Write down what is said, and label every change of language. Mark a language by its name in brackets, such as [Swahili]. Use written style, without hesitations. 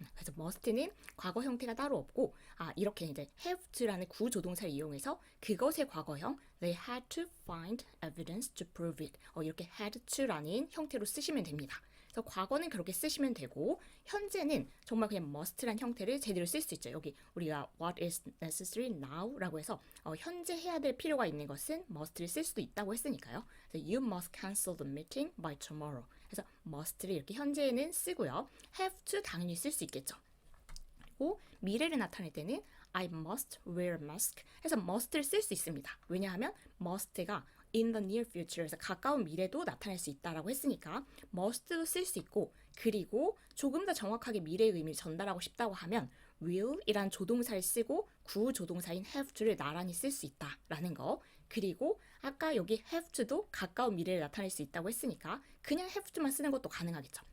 [Korean] 그래서 must는 과거 형태가 따로 없고 이렇게 이제 have to라는 구조동사를 이용해서 그것의 과거형 [English] they had to find evidence to prove it. [Korean] 이렇게 had to라는 형태로 쓰시면 됩니다. 그래서 과거는 그렇게 쓰시면 되고 현재는 정말 그냥 must란 형태를 제대로 쓸 수 있죠. 여기 우리가 [English] what is necessary now [Korean] 라고 해서 현재 해야 될 필요가 있는 것은 must를 쓸 수도 있다고 했으니까요. 그래서 [English] you must cancel the meeting by tomorrow. [Korean] 그래서 must를 이렇게 현재에는 쓰고요. have to 당연히 쓸 수 있겠죠. 그리고 미래를 나타낼 때는 [English] I must wear a mask [Korean] 해서 must를 쓸 수 있습니다. 왜냐하면 must가 [English] in the near future [Korean] 에서 가까운 미래도 나타낼 수 있다라고 했으니까 must도 쓸 수 있고 그리고 조금 더 정확하게 미래의 의미를 전달하고 싶다고 하면 will 이란 조동사를 쓰고 구조동사인 have to를 나란히 쓸 수 있다라는 거 그리고 아까 여기 have to도 가까운 미래를 나타낼 수 있다고 했으니까 그냥 have to만 쓰는 것도 가능하겠죠.